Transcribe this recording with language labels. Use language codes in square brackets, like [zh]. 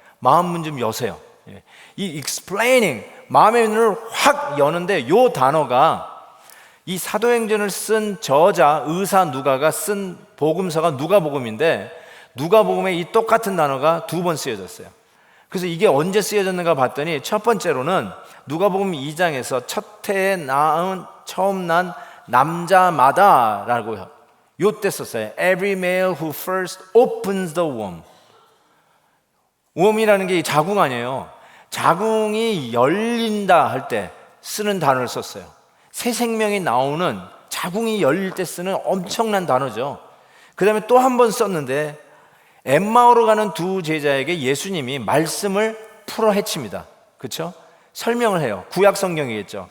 [ko] 마음 문 좀 여세요. 이 explaining, 마음의 문을 확 여는데 요 단어가 이 사도행전을 쓴 저자 의사 누가가 쓴 복음서가 누가복음인데 누가복음에 이 똑같은 단어가 2번 쓰여졌어요. 그래서 이게 언제 쓰여졌는가 봤더니 첫 번째로는 누가복음 2장에서 첫 해에 낳은 처음 난 남자마다라고 요때 썼어요. [en] Every male who first opens the womb. [ko] wom이라는 게 자궁 아니에요. 자궁이 열린다 할 때 쓰는 단어를 썼어요. 새 생명이 나오는 자궁이 열릴 때 쓰는 엄청난 단어죠. 그 다음에 또 한 번 썼는데 엠마오로 가는 두 제자에게 예수님이 말씀을 풀어 헤칩니다. 그렇죠? 설명을 해요. 구약 성경이겠죠.